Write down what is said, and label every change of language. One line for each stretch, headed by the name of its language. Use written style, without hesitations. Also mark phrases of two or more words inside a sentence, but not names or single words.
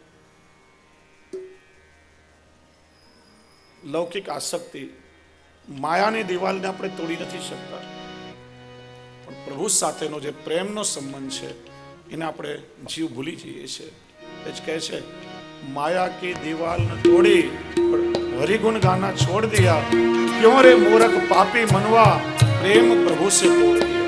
Gujarati: લૌકિક આસક્તિ, માયાની દિવાલને આપણે તોડી નથી શકતા, પણ પ્રભુ સાથેનો જે પ્રેમનો સંબંધ છે એને આપણે જીવ ભૂલી જઈએ છીએ. એ જ કહે છે,
Hindi: माया की दीवाल न तोड़ी हरिगुण गाना छोड़ दिया, क्यों रे मूर्ख पापी मनवा, प्रेम प्रभु से तोड़